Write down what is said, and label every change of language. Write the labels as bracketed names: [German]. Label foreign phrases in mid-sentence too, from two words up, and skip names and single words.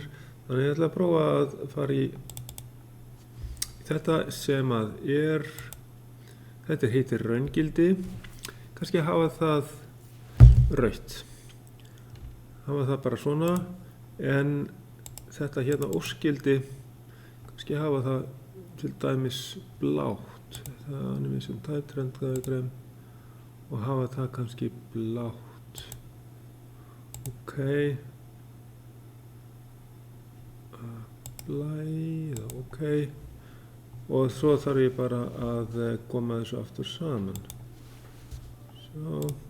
[Icelandic] Þannig ég ætla að prófa að fara í þetta sem að þetta heitir raungildi, kannski hafa það rautt, hafa það bara svona, en þetta hérna óskildi, kannski hafa það til dæmis blátt, það er [English] animation type, trend diagram [Icelandic] og hafa það kannski blátt, ok, apply, ok, og svo þarf ég bara að koma þessu aftur saman, svo.